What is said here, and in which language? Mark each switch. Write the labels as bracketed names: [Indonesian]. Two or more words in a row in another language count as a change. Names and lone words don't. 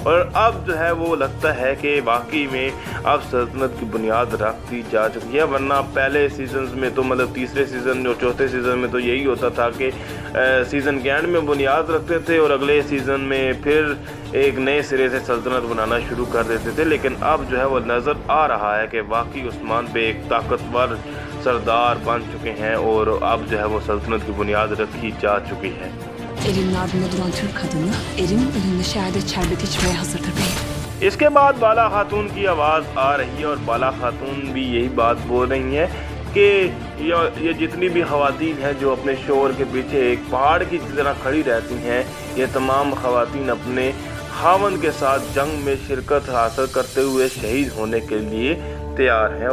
[Hindi] और अब जो है वो लगता है कि वाकई में अब सल्तनत की बुनियाद रख दी जा चुकी है, वरना पहले सीजन्स में तो मतलब तीसरे सीज़न और चौथे सीज़न में तो यही होता था कि सीज़न के एंड में बुनियाद रखते थे और अगले सीज़न में फिर एक नए सिरे से सल्तनत बनाना शुरू कर देते थे। लेकिन अब जो है वो नज़र आ रहा है कि वाकई उस्मान बे एक ताकतवर सरदार बन चुके हैं और अब जो है वो सल्तनत की बुनियाद रखी जा चुकी है। [Turkish] Elinin ardında duran Türk kadını, elinin önünde şehadet şerbeti içmeye hazırdır bey. [Hindi] इसके बाद बाला खातून की आवाज़ आ रही है और बाला खातून भी यही बात बोल रही हैं कि ये जितनी भी ख़वातीन हैं जो अपने शोहर के पीछे एक पहाड़ की तरह खड़ी रहती हैं, ये तमाम ख़वातीन अपने खावन के साथ जंग में शिरकत हासिल करते हुए शहीद होने के लिए तैयार हैं।